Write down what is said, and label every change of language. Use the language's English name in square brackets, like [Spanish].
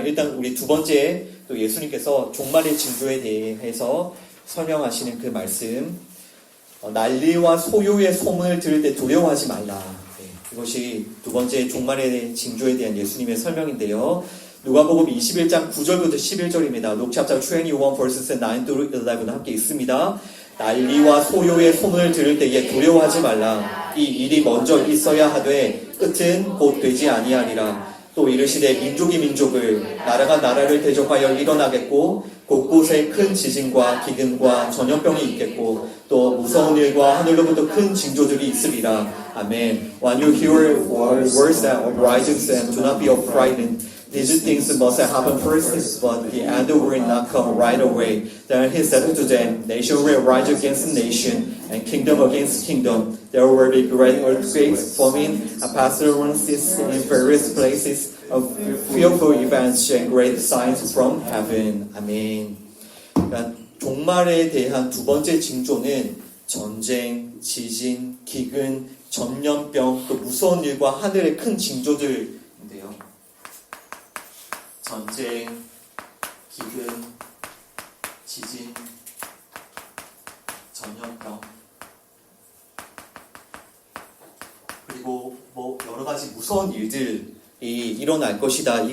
[Korean] 일단 우리 두 번째, 또 예수님께서 종말의 징조에 대해서 설명하시는 그 말씀, 난리와 소요의 소문을 들을 때 두려워하지 말라. 이것이 두 번째 종말의 징조에 대한 예수님의 설명인데요. 누가복음 21장 9절부터 11절입니다. [English] Luke chapter 21 verses 9 through 11 [Korean] 함께 있습니다. 난리와 소요의 소문을 들을 때에 두려워하지 말라. 이 일이 먼저 있어야 하되 끝은 곧 되지 아니하리라. 또 이르시되 민족이 민족을, 나라가 나라를 대적하여 일어나겠고 곳곳에 큰 지진과 기근과 전염병이 있겠고 또 무서운 일과 하늘로부터 큰 징조들이 있으리라. 아멘. [English] When you hear words that rises and do not be frightened. These things must happen first, but the end will not come right away. Then he said to them, nation will rise against nation, and kingdom against kingdom. There will be great earthquakes, famine, and pestilences in various places, of fearful events and great signs from heaven. [Korean] 아멘. 그러니까 종말에 대한 두 번째 징조는 전쟁, 지진, 기근, 전염병, 또 무서운 일과 하늘의 큰 징조들인데요. 전쟁, 기근, 지진, 전염병, 그리고 여러 가지 무서운 일들이 일어날 것이다.